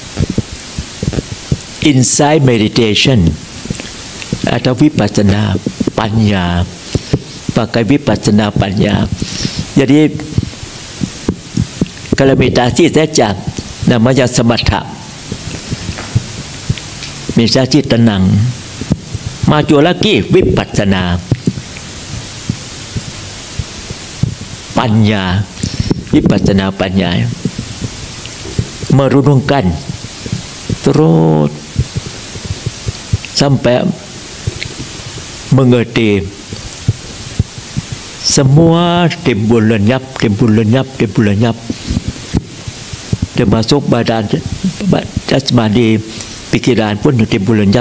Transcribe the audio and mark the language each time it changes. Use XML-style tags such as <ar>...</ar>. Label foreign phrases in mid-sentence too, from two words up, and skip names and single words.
<en>Insight meditation</en> <id>atau</id> <pi>vipassana, panya,</pi> <id>pakai</id> <pi>vipassana panya.</pi> <id>Jadi kalau meditasi saja namanya samatha, meditasi tenang. Maju lagi</id> <pi>vipassana, panya, vipassana panya,</pi> <id>merenungkan terus sampai mengerti semua timbul lenyap, termasuk badan jasmani, pikiran pun timbul lenyap.</id>